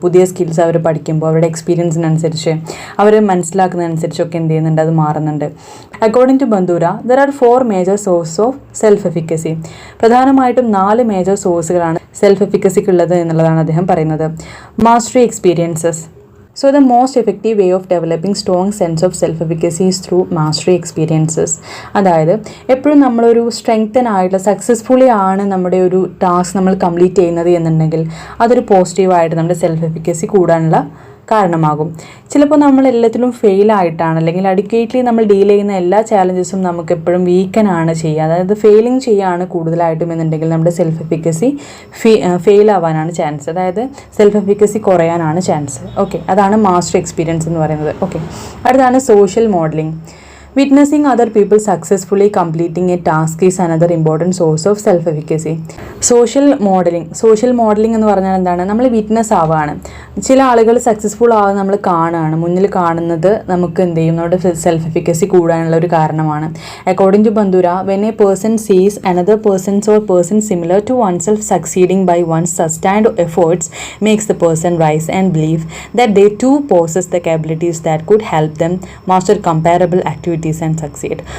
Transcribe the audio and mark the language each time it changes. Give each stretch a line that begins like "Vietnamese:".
Malayalam: പുതിയ സ്കിൽസ് അവർ പഠിക്കുമ്പോൾ അവരുടെ എക്സ്പീരിയൻസിനനുസരിച്ച് അവർ മനസ്സിലാക്കുന്നതനുസരിച്ചൊക്കെ എന്ത് ചെയ്യുന്നുണ്ട്, അത് മാറുന്നുണ്ട്.
English: According to Bandura there are 4 major source of self efficacy.
Malayalam: പ്രധാനമായിട്ടും 4 മേജർ സോഴ്സുകളാണ് സെൽഫ് എഫിക്കസിക്കുള്ളത് എന്നുള്ളതാണ് അദ്ദേഹം പറയുന്നത്.
English: Mastery experiences. So the most effective way of developing strong sense of self-efficacy is through mastery experiences.
Malayalam: അതായത് എപ്പോഴും നമ്മളൊരു സ്ട്രെങ്തൻ ആയിട്ടുള്ള സക്സസ്ഫുള്ളി ആണ് നമ്മുടെ ഒരു ടാസ്ക് നമ്മൾ കംപ്ലീറ്റ് ചെയ്യുന്നത് എന്നുണ്ടെങ്കിൽ അതൊരു പോസിറ്റീവായിട്ട് നമ്മുടെ സെൽഫ് എഫിക്കസി കൂടാനുള്ള കാരണമാകും. ചിലപ്പോൾ നമ്മൾ എല്ലാത്തിലും ഫെയിലായിട്ടാണ്, അല്ലെങ്കിൽ അഡിക്വേറ്റ്ലി നമ്മൾ ഡീൽ ചെയ്യുന്ന എല്ലാ ചാലഞ്ചസും നമുക്ക് എപ്പോഴും വീക്കനാണ് ചെയ്യുക, അതായത് ഫെയിലിംഗ് ചെയ്യുകയാണ് കൂടുതലായിട്ടും എന്നുണ്ടെങ്കിൽ നമ്മുടെ സെൽഫ് എഫിക്കസി ഫെയിൽ ആവാനാണ് ചാൻസ്, അതായത് സെൽഫ് എഫിക്കസി കുറയാനാണ് ചാൻസ്. ഓക്കെ, അതാണ് മാസ്റ്റർ എക്സ്പീരിയൻസ് എന്ന് പറയുന്നത്. ഓക്കെ, അടുത്താണ് social modelling.
English: Witnessing other people successfully completing a task is another important source of self-efficacy.
Malayalam: Social modelling എന്ന് പറഞ്ഞാൽ എന്താണ്? നമ്മൾ വിറ്റ്നസ് ആവുകയാണ്. ചില ആളുകൾ സക്സസ്ഫുൾ ആവുക നമ്മൾ കാണുകയാണ്, മുന്നിൽ കാണുന്നത് നമുക്ക് എന്ത് ചെയ്യും, നമ്മുടെ സെൽഫ് എഫിക്കസി കൂടാനുള്ള ഒരു കാരണമാണ്.
English: According to Bandura, when a person sees another person's or person similar to one self succeeding by one's sustained efforts makes the person rise and believe that they too possess the capabilities that could help them master comparable activities and succeed.